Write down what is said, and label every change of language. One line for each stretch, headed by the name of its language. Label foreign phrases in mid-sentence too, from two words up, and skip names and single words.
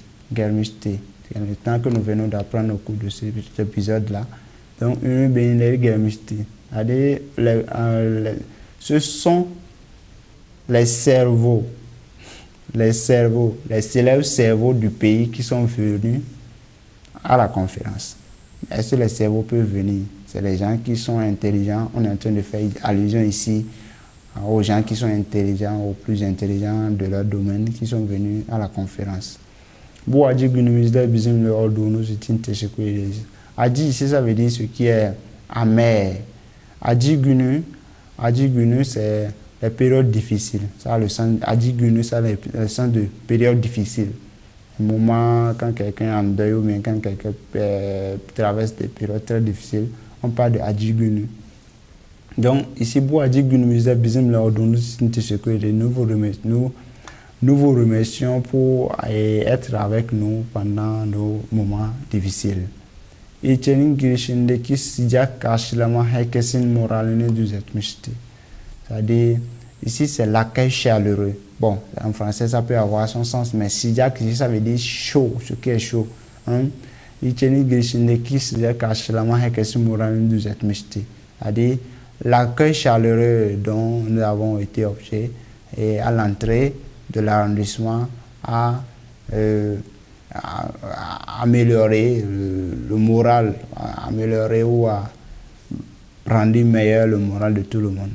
French: Gelmişti. C'est le temps que nous venons d'apprendre au cours de cet épisode-là. Donc, ce sont les cerveaux, les célèbres cerveaux du pays qui sont venus à la conférence. Est-ce que les cerveaux peuvent venir? C'est les gens qui sont intelligents. On est en train de faire allusion ici aux gens qui sont intelligents, aux plus intelligents de leur domaine, qui sont venus à la conférence.
Turkish: Bu acı günümüzde bizimle olduğunuz için teşekkür ederiz.
French: Acı ici ça veut dire ce qui est amer.
Turkish: Acı günü
French: c'est les périodes difficiles. Ça le sens
Turkish: acı günü
French: ça le sens de période difficile. Un moment quand quelqu'un est en deuil ou bien quand quelqu'un traverse des périodes très difficiles, on parle de
Turkish: acı günü.
French: Donc ici
Turkish: bu acı günümüzde bizimle olduğunuz için teşekkür ederiz.
French: Nous vous remercions pour être avec nous pendant nos moments difficiles.
Turkish: İlçenin girişindeki sıcak karşılama herkesin moralini düzeltmişti.
French: C'est-à-dire, ici c'est l'accueil chaleureux. Bon, en français ça peut avoir son sens, mais sıcak ici ça veut dire chaud, ce qui est chaud.
Turkish: İlçenin girişindeki sıcak karşılama herkesin moralini düzeltmişti.
French: C'est-à-dire, l'accueil chaleureux dont nous avons été objet et à l'entrée de l'arrondissement a améliorer le moral, améliorer ou à rendre meilleur le moral de tout le monde.